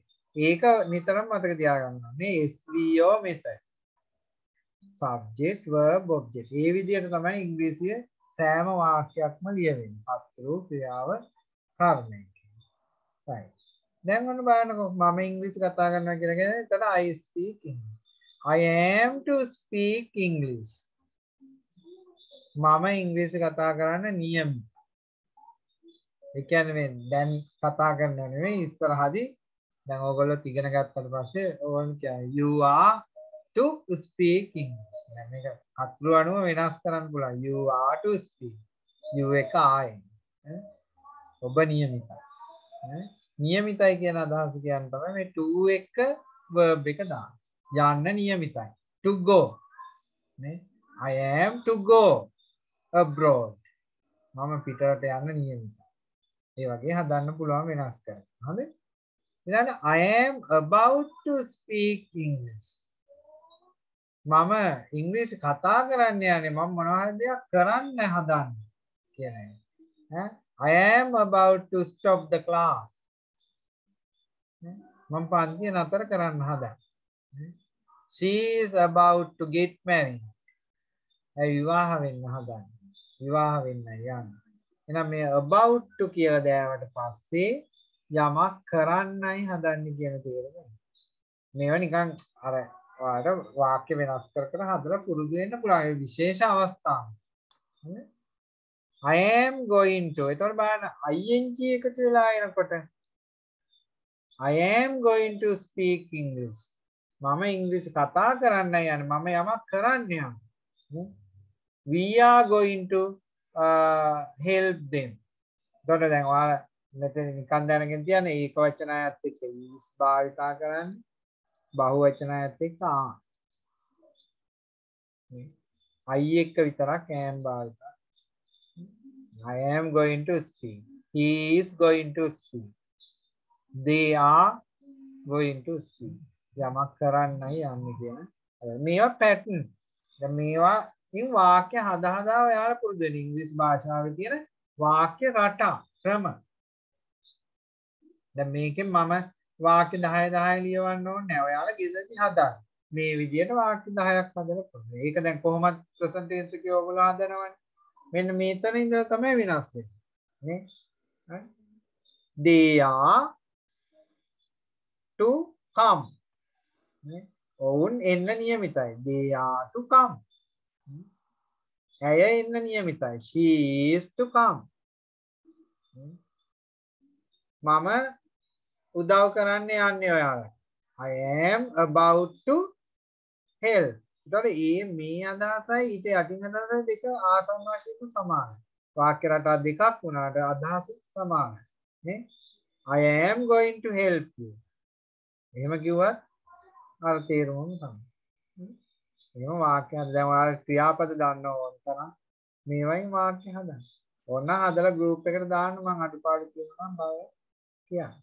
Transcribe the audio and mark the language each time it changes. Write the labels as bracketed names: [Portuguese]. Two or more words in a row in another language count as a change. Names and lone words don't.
[Sinhala] ඒක නිතරම මතක තියාගන්න ඕනේ. [English] SVO method. subject verb object. [Sinhala] ඒ විදිහට තමයි ඉංග්‍රීසිය සෑම වාක්‍යයක්ම ලියවෙන්නේ. පත්‍රු ක්‍රියාව කර්මය. right. දැන් ඔන්න බලන්නකෝ මම ඉංග්‍රීසි කතා කරනවා කියලා කියන්නේ එතන [English] I speak English. I am to speak English. [Sinhala] මම ඉංග්‍රීසි කතා කරන්න නියමිතයි. ඒ කියන්නේ මේ දැන් කතා කරනව නෙවෙයි ඉස්සරහදී දැන් ඕගොල්ලෝ ඉගෙන ගත්තට පස්සේ ඕගොල්ලෝ කියන්නේ [English] you are to speak English. [Sinhala] දැන් මේක අතුරු අණුව වෙනස් කරන්න පුළුවන්. [English] You are to speak. you එක ආයි. [Sinhala] ඔබ නියමිතයි. නියමිතයි කියන අදහස කියන්නේ තමයි මේ to එක verb එක දාන්න. යන්න නියමිතයි. [English] to go. නේ? I am to go abroad. [Sinhala] මම පිටරට යන්න නියමිතයි. ඒ වගේ හදන්න පුළුවන් වෙනස් කරන්න. හරිද? [English] ඊළඟට I am about to speak English. [Sinhala] මම ඉංග්‍රීසි කතා කරන්න යන්නේ මම මොනවා හරි දෙයක් කරන්න හදන්නේ කියන එක. [English] I am about to stop the class. [Sinhala] මම පන්තිය නතර කරන්න හදන්නේ. [English] She is about to get married. [Sinhala] ඒ විවාහ වෙන්න හදන්නේ. විවාහ වෙන්න යන්නේ. එහෙනම් මේ [English] about to [Sinhala] කියලා දැවට පස්සේ යමක් කරන්නයි හදන්නේ කියන තේරුම. මේවා නිකන් අර ඔයාලට වාක්‍ය වෙනස් කර කර හදලා පුරුදු වෙන්න පුළුවන්. ඒ විශේෂ අවස්ථාව. [English] I am going to. [Sinhala] එතකොට බලන්න [English] ing [Sinhala] එකතු වෙලා එනකොට [English] I am going to speak English. [Sinhala] මම ඉංග්‍රීසි කතා කරන්නයි යන්නේ. මම යමක් කරන්න යන්නේ. [English] We are going to help them. [Sinhala] එතකොට දැන් ඔයාලා මෙතන නිකන් දැනගෙන තියන්නේ ඒක වචනයත් එක්ක is භාවිතා කරන්නේ. බහුවචනයත් එක්ක I එක්ක විතරක් am භාවිතා. [English] I am going to speak. He is going to speak. They are going to speak. [Sinhala] යමක් කරන්නයි යන්නේ කියන. මේවා pattern. දැන් මේවා ඉතින් වාක්‍ය හදා ඔයාලා පුරුදු වෙන ඉංග්‍රීසි භාෂාවේ තියෙන වාක්‍ය රටා ක්‍රම. දැන් මේකෙන් මම වාක්‍ය 10 ලියවන්න ඕනේ නැහැ. ඔයාලා ගෙදරදී හදන්න. මේ විදිහට වාක්‍ය 10ක් හදලා පුළුවන්. ඒක දැන් කොහොමද [English] present tense [Sinhala] එකේ ඔයගොල්ලෝ හදනවනේ. මෙන්න මේතන ඉඳලා තමයි වෙනස් වෙන්නේ. නේ? [English] They are to come. [Sinhala] නේ? ඔවුන් එන්න නියමිතයි. [English] They are to come. [Sinhala] ඇය එන්න නියමිතයි. [English] She is to come. [Sinhala] මම උදව් කරන්න යන්නේ ඔයාලට. [English] I am about to help. [Sinhala] එතකොට මේ අදහසයි ඊට යටින් අදහස දෙක ආසන්න වශයෙන් සමානයි. වාක්‍ය රටා දෙකක් වුණාට අදහස සමානයි. නේ? [English] I am going to help you. [Sinhala] එහෙම කිව්වත් අර තේරුමම තමයි. එහෙම වාක්‍යයක් දැන් ඔයාලා ක්‍රියාපද දන්න ඕන තරම් මේවයින් වාක්‍ය හදන්න. ඕන හදලා ගෲප් එකට දාන්න මම අඩුපාඩු කියනවා නම් බය කියන්නේ.